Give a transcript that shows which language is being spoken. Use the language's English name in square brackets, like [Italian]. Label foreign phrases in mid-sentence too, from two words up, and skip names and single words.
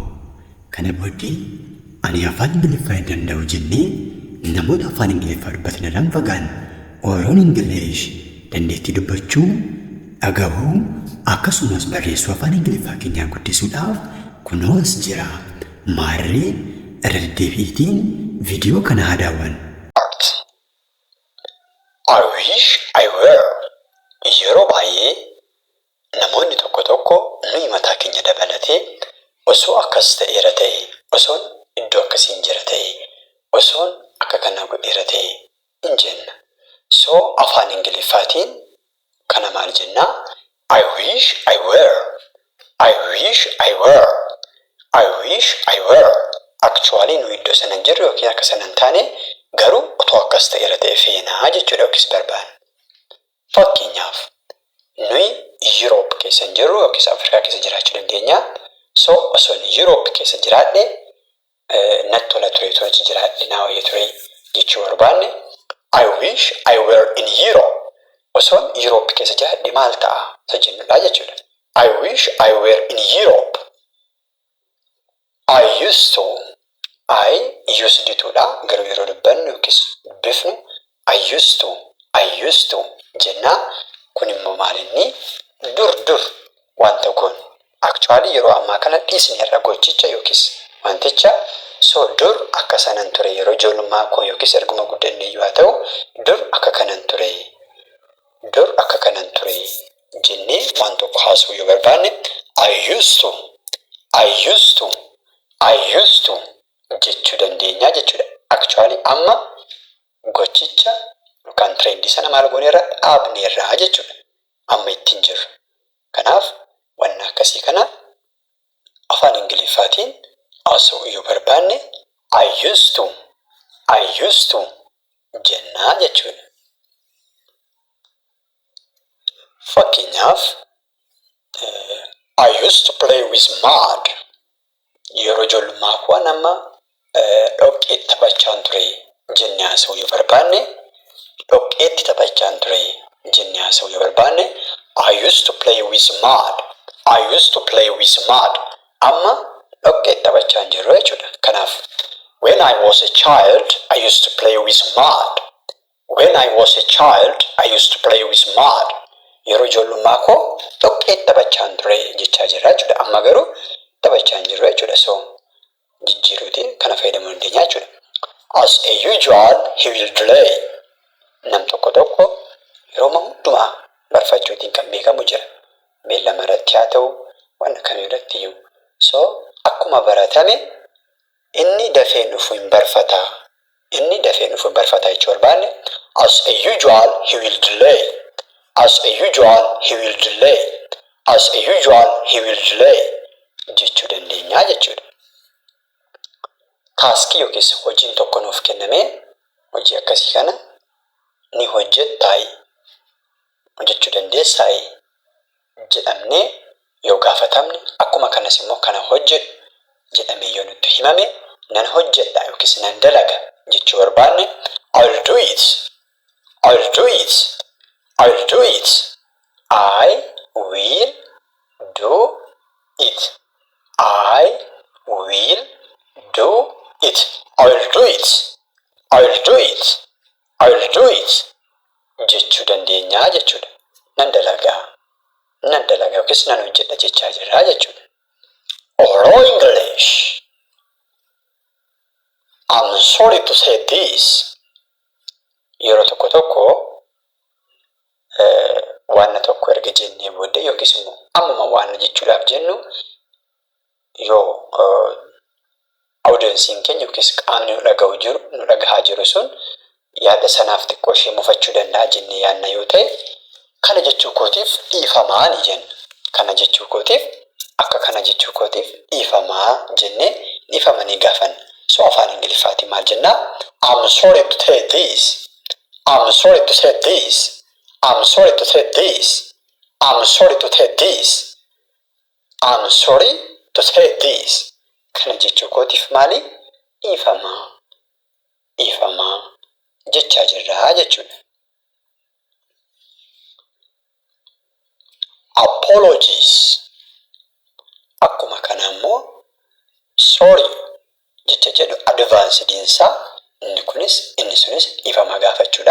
[Oromo] Kana booddee ani afaan Ingiliffaa hin danda'u jennee namoota afaan Ingiliffaa dubbatan irraan fagaan Oromoon Ingilish dandeettii dubbachuu, dhagahuu akkasumas barreessuu afaan Ingiliffaa keenyaa guddisuudhaaf kunoos jira. Maarree irra deddeebiitiin viidiyoo kana haa daawwannu. [English] I wish I were. [Oromo] Yeroo baay'ee namoonni tokko tokko nuyi mataa keenya dabalatee osoo akkas ta'eera ta'e, osoon iddoo akkasiin jira ta'e, osoon akka kanaa godheera ta'e hin jenna. So afaan Ingiliffaatiin kana maal jennaa? [English] I wish I were. I wish I were. I wish I were. [Oromo] Actually nuyi iddoo sana hin jirru yookiin akka sana hin taane garuu otoo akkas ta'eera ta'e feenaa jechuudha yookiis barbaanna. Fakkeenyaaf nuyi Europe keessa hin jirru yookiis Afrikaa keessa jiraachuu dandeenya. So osoo Europe keessa jiraadhe natti tola ture achi jiraadhe naa wayya ture jechuu barbaanne [English] I wish I were in Europe. [Oromo] Osoon Europe keessa jiraadhe maal ta'a isa jennudha jechuudha. [English] I wish I were in Europe. I used to. I used toodha [Oromo] garuu yeroo dubbannu yookiis dubbifnu [English] I used to [Oromo] jennaa. Kun immoo maalinni dur wanta kun actually yeroo ammaa kana dhiisni irra gochicha yookiis wanticha so dur akka sanan ture yeroo ijoollummaa koo yookiis erguma guddannee yoo ta'u dur akka kanan ture jennee waan tokko haasuu yoo barbaanne [English] I used to [Oromo] jechuu dandeenya jechuudha. Actually amma gochicha yookaan trendii sana maal gooneerra dhaabneerraa jechuudha. Amma ittiin jirru. Kanaaf wanna akkasii kana afaan Ingiliffaatiin haasa'uu yoo barbaanne [English] I used to [Oromo] jennaa jechuudha. [English] Fakkeenyaaf I used to play with mud. [Oromo] Yeroo ijoollummaa koo nama dhoqqeetti taphachaan ture jennee haasa'uu yoo barbaanne dhoqqeetti taphachaan ture jennee haasa'uu yoo barbaanne [English] I used to play with mud. [Oromo] Amma dhoqqeetti taphachaan jirru jechuudha. [English] Kanaaf when I was a child I used to play with mud. [Oromo] Yeroo ijoollummaa koo dhoqqeetti taphachaan ture jechaa jira jechuudha. Amma garuu taphachaan jirru jechuudha. So jijjiiruutiin kana fayyadamuu dandeenya jechuudha. [English] As a usual he will delay. [Oromo] Nam tokko yeroo hundumaa barfachuutiin kan beekamu jira. Beellama irratti haa ta'u waan kamii irratti iyyuu. So akkuma baratame inni dafee dhufu hin barfataa jechuu barbaanne [English] as a usual he will delay. [Oromo] Jechuu dandeenya jechuudha. Taaskii yookiis hojiin tokko nuuf kenname hojii akkasii kana ni hojjettaa hojjechuu dandeessaa jedhamnee yoo gaafatamne akkuma kanas immoo kana hojjedhu jedhamee yoo nutti himame nan hojjedha yookiis nan dalaga jechuu barbaanne [English] I'll do it. I will do it. I will do it. [Oromo] Jechuu dandeenya jechuudha. Nan dalagaa yookiis nan hojjedha jechaa jirra jechuudha. [English] Oral English. I'm sorry to say this. [Oromo] Yeroo tokko waan tokko erga jennee booddee yookiis immoo ammuma waan jechuudhaaf jennu yoo audiensiin keenya yookiis qaamni nu dhagahaa jiru sun yaada sanaaf xiqqoo ishee mufachuu danda'a jennee yaadna yoo ta'e kana jechuu kootiif dhiifamaa ni jenna. Kana jechuu kootiif akka kana jechuu kootiif dhiifamaa jennee dhiifamanii gaafanna. So afaan Ingiliffaatiin maal jennaa? [English] I'm sorry to say this. I'm sorry to say this. I'm sorry to say this. I'm sorry to say this. I'm sorry to say this. [Oromo] Kana jechuu kootiif maali? Dhiifamaa jechaa jirraa jechuudha. Apologies. Akkuma kana immoo sorry jecha jedhu advancediinsaa inni kunis inni sunis dhiifama gaafachuudha.